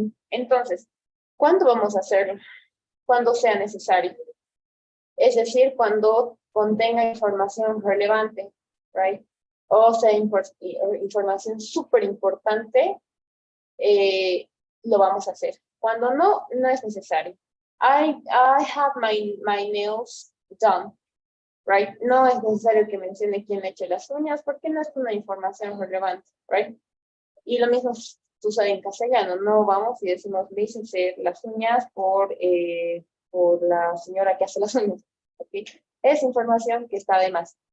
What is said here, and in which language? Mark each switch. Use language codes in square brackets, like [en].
[es] Entonces, ¿cuándo vamos a hacerlo? Cuando sea necesario. Es decir, cuando contenga información relevante, right? O sea, información súper importante, lo vamos a hacer. Cuando no, no es necesario. [en] I have my nails done, right? [es] No es necesario que mencione quién le eche las uñas porque no es una información relevante, right? Y lo mismo sucede en castellano. No vamos y decimos, me hice hacer las uñas por la señora que hace las uñas, ¿okay? Es información que está de más.